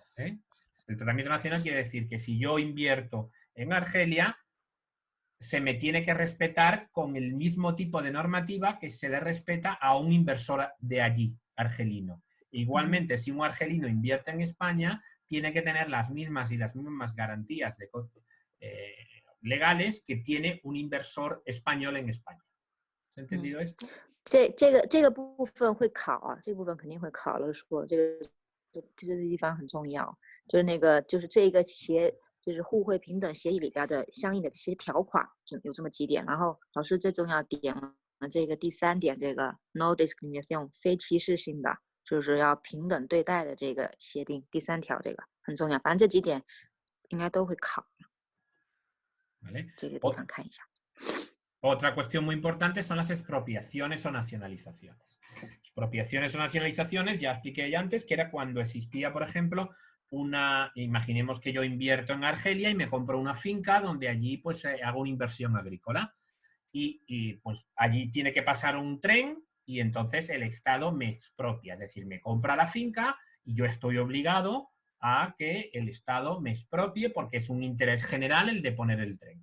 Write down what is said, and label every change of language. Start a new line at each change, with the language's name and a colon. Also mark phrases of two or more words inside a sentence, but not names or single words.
Spanish: El tratamiento nacional quiere decir que si yo invierto en Argelia, se me tiene que respetar con el mismo tipo de normativa que se le respeta a un inversor de allí, argelino. Igualmente, si un argelino invierte en España, tiene que tener las mismas garantías legales que tiene un inversor español en España. ¿Se ha entendido esto?
Chinese: 这个部分会考啊，这部分肯定会考了。说这个地方很重要，就是这个就是互惠平等协议里边的相应的这些条款，就有这么几点。然后老师最重要点了这个第3点，这个
English: no discrimination
Chinese: 非歧视性的，就是要平等对待的这个协定第3条，这个很重要。反正这几点应该都会考。这个地方看一下。
Spanish: Otra cuestión muy importante son las expropiaciones o nacionalizaciones. Expropiaciones o nacionalizaciones, ya expliqué ya antes, que era cuando existía, por ejemplo, imaginemos que yo invierto en Argelia y me compro una finca donde allí pues hago una inversión agrícola y pues allí tiene que pasar un tren y entonces el Estado me expropia, es decir, me compra la finca y yo estoy obligado a que el Estado me expropie porque es un interés general el de poner el tren.